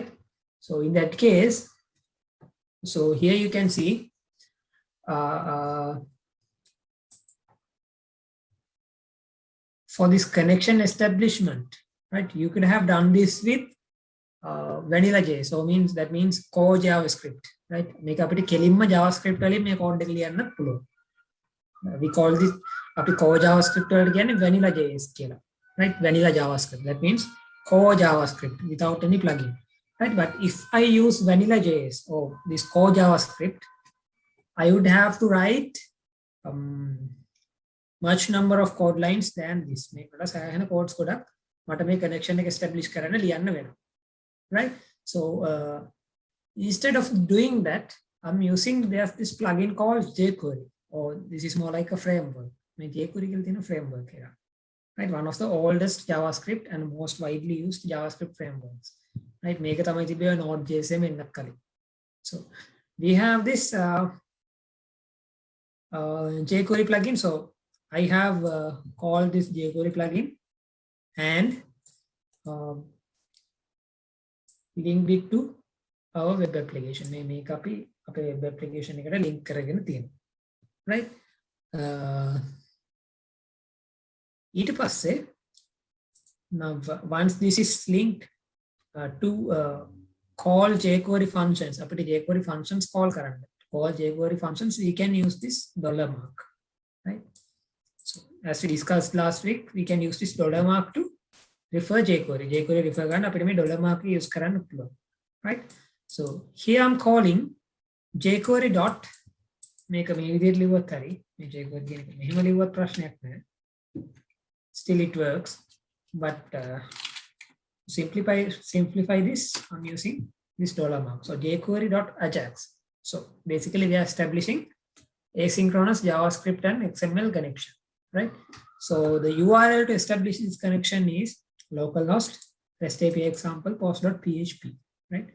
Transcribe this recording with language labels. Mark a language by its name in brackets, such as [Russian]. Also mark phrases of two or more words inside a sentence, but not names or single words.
[English] So in that case, so here you can see for this connection establishment, right? You could have done this with vanilla JS. So that means core JavaScript, right? [Sinhala] මේක අපිට කෙලින්ම JavaScript වලින් මේ code එක ලියන්න පුළුවන්. [English] We call this core JavaScript [Sinhala] වලට කියන්නේ [English] vanilla JS කියලා, right? Vanilla JavaScript, that means core JavaScript without any plugin, right? But if I use vanilla JS or this core JavaScript, I would have to write much number of code lines than this. [Sinhala] මේකට සෑහෙන codes ගොඩක් මට මේ connection එක establish කරන්න ලියන්න වෙනවා, [English] right? So instead of doing that, I'm using there's this plugin called jQuery, or this is more like a framework. [Sinhala] jQuery කියලා තියෙන framework එක, [English] right? One of the oldest JavaScript and most widely used JavaScript frameworks, right? [Sinhala] මේක තමයි තිබේ Node.js එකෙන් එන්නත් කලින්. [English] So we have this jQuery plugin. So I have called this jQuery plugin and linked it to our web application. Make up [Sinhala] අපේ [English] web application [Sinhala] එකට link කරගෙන තියෙනවා. [English] Right? [Sinhala] ඊට පස්සේ [English] now once this is linked to call jQuery functions, [Sinhala] අපිට jQuery functions call කරන්න. [English] Call jQuery functions, we can use this dollar mark. Right? So as we discussed last week, we can use this dollar mark to refer jQuery. [Sinhala] jQuery refer කරන්න අපිට මේ [English] dollar mark [Sinhala] use කරන්න පුළුවන්. [English] Right? So here I'm calling jQuery dot [Sinhala] මේක මේ විදිහට ලිව්වත් හරි මේ jQuery කියන එක මෙහෙම ලිව්වත් ප්‍රශ්නයක් නැහැ. [English] Still it works, but simplify this, I'm using this dollar mark. So jQuery dot ajax. So basically we are establishing asynchronous JavaScript and XML connection, right? So the URL to establish this connection is localhost REST API example post.php, right?